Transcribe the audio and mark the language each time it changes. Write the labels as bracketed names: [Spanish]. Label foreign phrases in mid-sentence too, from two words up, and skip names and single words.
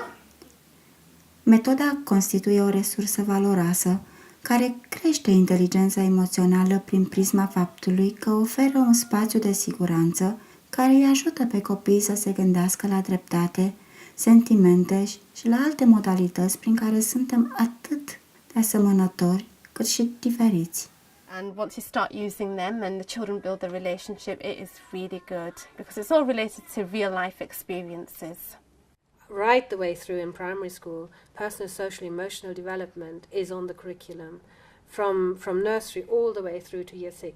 [Romanian] Metoda constituie o resursă valoroasă care crește inteligența emoțională prin prisma faptului că oferă un spațiu de siguranță care îi ajută pe copii să se gândească la dreptate, sentimente și la alte modalități prin care suntem atât de asemănători cât și diferiți. [English] And once you start using them and the children build the relationship, it is really good because it's all related to real life experiences. Right the way through in primary school, personal, social, emotional development is on the curriculum. From nursery all the way through to year 6.